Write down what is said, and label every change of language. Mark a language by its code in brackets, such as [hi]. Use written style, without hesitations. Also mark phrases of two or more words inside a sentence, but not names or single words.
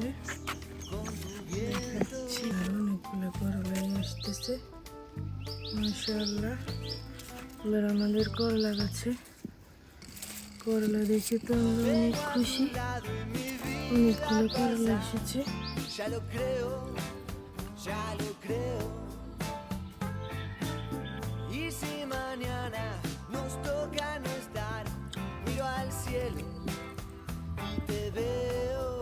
[bn] দেখাচ্ছি আর অনেকগুলো করলাই আসতেছে [ar] ما شاء الله. [bn] এবার আমাদের করলা গাছে করলা দেখে তো আমরা অনেক খুশি। অনেকগুলো করলা এসেছে। [es] Y si mañana nos toca no estar, miro al cielo y te veo.